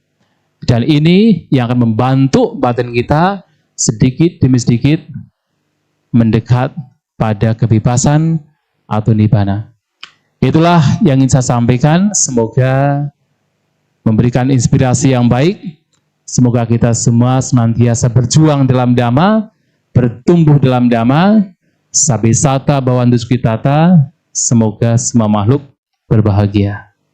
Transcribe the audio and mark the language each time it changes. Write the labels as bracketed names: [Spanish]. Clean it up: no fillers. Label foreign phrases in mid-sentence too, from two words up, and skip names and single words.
[Indonesian] Dan ini yang akan membantu batin kita sedikit demi sedikit mendekat pada kebebasan atau nibbana. Itulah yang ingin saya sampaikan. Semoga memberikan inspirasi yang baik. Semoga kita semua senantiasa berjuang dalam Dhamma, bertumbuh dalam Dhamma, [Pali] sabisata bhavantu sukhitata. [Indonesian] Semoga semua makhluk berbahagia.